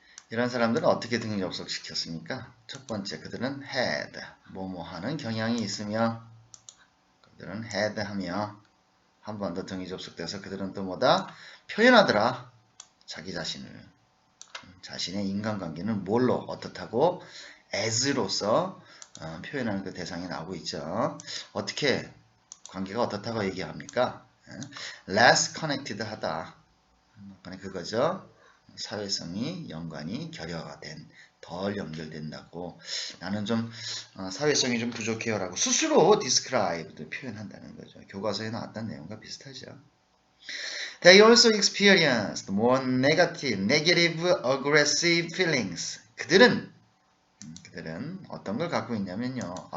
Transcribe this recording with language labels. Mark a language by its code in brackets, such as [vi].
[ko] 이런 사람들은 어떻게 등위 접속시켰습니까? 첫 번째, 그들은 had, 뭐뭐하는 경향이 있으며, 그들은 had 하며, 한 번 더 등위 접속돼서 그들은 또 뭐다? 표현하더라. 자기 자신을. 자신의 인간관계는 뭘로 어떻다고? as로서 표현하는 그 대상이 나오고 있죠. 어떻게 관계가 어떻다고 얘기합니까? [en] less connected [ko] 하다. 그거죠. 사회성이 연관이 결여가 된, 덜 연결된다고. 나는 좀 사회성이 좀 부족해요라고 스스로 describe 표현한다는 거죠. 교과서에 나왔던 내용과 비슷하죠. [en] They also experienced more negative, aggressive feelings. [ko] 그들은 어떤 걸 갖고 있냐면요.